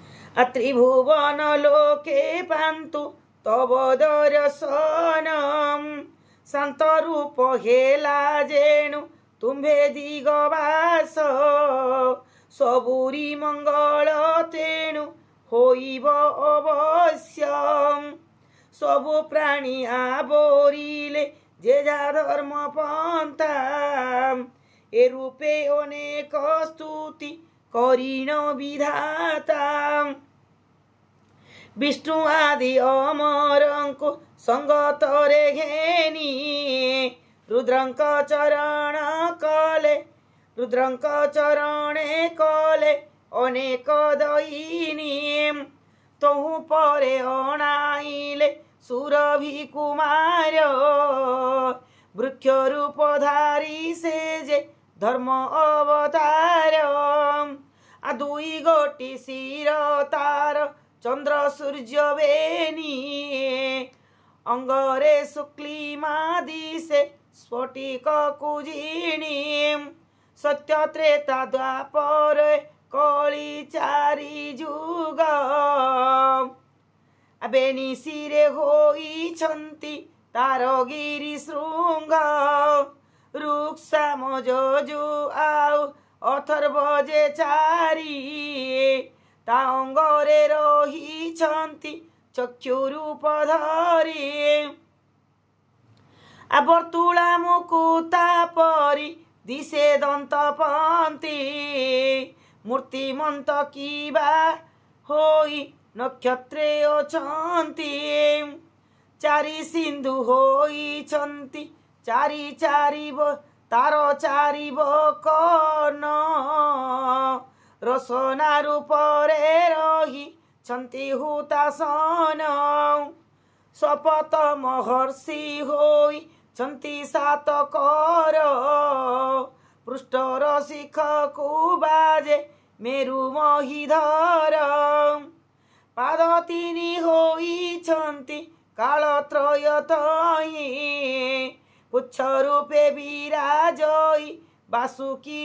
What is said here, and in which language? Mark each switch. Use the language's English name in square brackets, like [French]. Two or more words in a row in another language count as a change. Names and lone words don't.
[Odia] ତ୍ରିଭୁବନ ଲୋକେ ପାନ୍ତୁ ତବ ଦର୍ଶନମ ଶାନ୍ତ ରୂପ ହେଲା ଯେଣୁ ତୁମ୍ଭେ ଦିଗବାସ ସବୁରି ମଙ୍ଗଳ ତେଣୁ ହୋଇବ ଅବଶ୍ୟମ ସବୁ ପ୍ରାଣୀ ଆବରିଲେ ଯେ ଯା ଧର୍ମ ପନ୍ଥା ଏ ରୂପେ ଅନେକ ସ୍ତୁତି କରିଣ ବିଧାତା ବିଷ୍ଣୁ ଆଦି ଅମରଙ୍କୋ ସଙ୍ଗତରେ ଘେନି ରୁଦ୍ରଙ୍କ ଚରଣେ କଲେ ଅନେକ ଦୟିନୀ ତହୁଁ ପରେ ଅଣାଇଲେ ସୁରଭି କୁମାର ବୃକ୍ଷ ରୂପଧାରୀ ସେ ଯେ ଧର୍ମ ଅବତାର ଆ ଦୁଇ ଗୋଟି ଶିର ତାର ଚନ୍ଦ୍ର ସୂର୍ଯ୍ୟ ବେନି ଅଙ୍ଗରେ ଶୁକ୍ଳିମା ଦିଶେ ସ୍ଫଟିକ କୁଜିଣୀ ସତ୍ୟ ତ୍ରେତା ଦ୍ୱାପର କଳି ଚାରି ଯୁଗ ବେନି ଶିରେ ହୋଇଛନ୍ତି ତାର ଗିରି ଶୃଙ୍ଗ ରୁକ୍ସାମ ଯଜୁ ଆଉ ଅଥର୍ବ ଯେ ଚାରି ତା ଅଙ୍ଗରେ ରହିଛନ୍ତି ଚକ୍ଷୁ ରୂପ ଧରି ଆବର୍ତ୍ତୁଳା ମୁକୁତା ପରି ଦିଶେ ଦନ୍ତ ପନ୍ତି ମୂର୍ତ୍ତିମନ୍ତ କିବା ହୋଇ ନକ୍ଷତ୍ରେ ଅଛନ୍ତି ଚାରି ସିନ୍ଧୁ ହୋଇଛନ୍ତି ଚାରି ଚାରି ତାର ଚାରି ବକନ ରସନା ରୂପରେ ରହି ଛନ୍ତି ହୁତାଶନ ଶପଥ ମହର୍ଷି ହୋଇ ଛନ୍ତି ସାତ କର ପୃଷ୍ଠର ଶିଖ କୁବାଜେ ମେରୁ ମହୀଧର ପାଦ ତିନି ହୋଇଛନ୍ତି କାଳତ୍ରୟ ତଇଁ ପୁଚ୍ଛ ରୂପେ ବିରାଜଇ ବାସୁକୀ